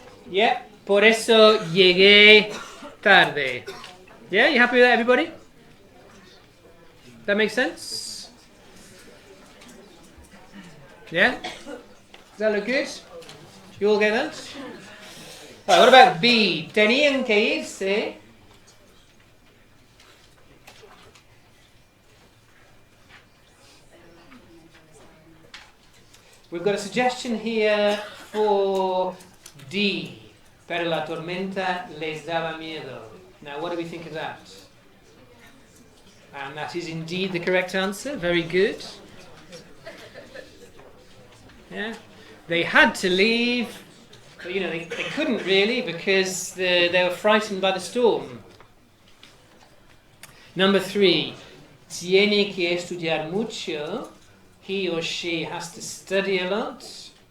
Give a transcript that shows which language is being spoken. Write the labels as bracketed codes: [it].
[es] Yeah, por eso llegué tarde. [en] Yeah, you happy with that, everybody? That makes sense? Yeah? Does that look good? You all get that? Right, what about B? [es] Tenían que irse. [en] We've got a suggestion here for D. [es] Pero la tormenta les daba miedo. [en] Now, what do we think of that? And that is indeed the correct answer. Very good. Yeah. They had to leave, but they couldn't really because they were frightened by the storm. Number 3. [es] Tiene que estudiar mucho. [en] He or she has to study a lot.